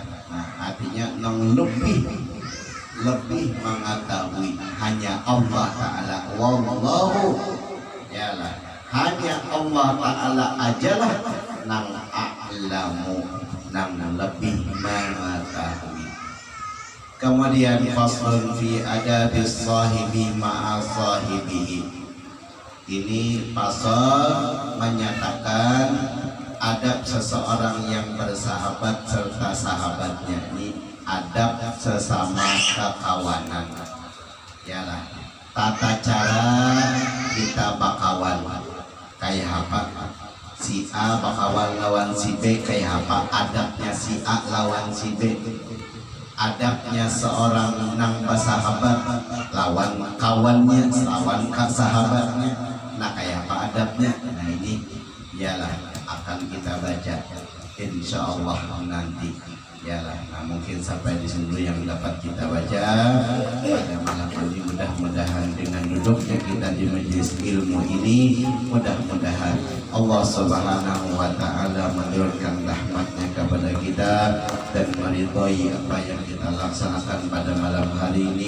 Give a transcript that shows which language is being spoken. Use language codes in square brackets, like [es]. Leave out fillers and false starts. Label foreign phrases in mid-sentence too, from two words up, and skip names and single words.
[bjn] Nah artinya nang lebih mengetahui hanya Allah Ta'ala. Wallahu ya lah, hanya Allah Ta'ala ajalah nang a'lamu, nang lebih mengetahui. [ar] Kemudian faslun fi adabis sahibi ma'a sahibihi. [id] Ini pasal menyatakan adab seseorang yang bersahabat serta sahabatnya. [bjn] Ini adab sesama kekawanan. Yalah, tata cara kita bakawan kayak apa? Si A bakawan lawan si B kayak apa? Adabnya si A lawan si B. Adabnya seorang nang bersahabat lawan kawannya, lawan sahabatnya. Nah kayak apa adabnya? Nah ini ialah akan kita baca [ar] insya Allah [bjn] nanti. [id] Yalah, nah mungkin sampai di sini yang dapat kita baca pada malam ini. Mudah-mudahan dengan duduknya kita di majelis ilmu ini, mudah-mudahan Allah Subhanahu wa Ta'ala menurunkan rahmatnya kepada kita dan meridhoi apa yang kita laksanakan pada malam hari ini.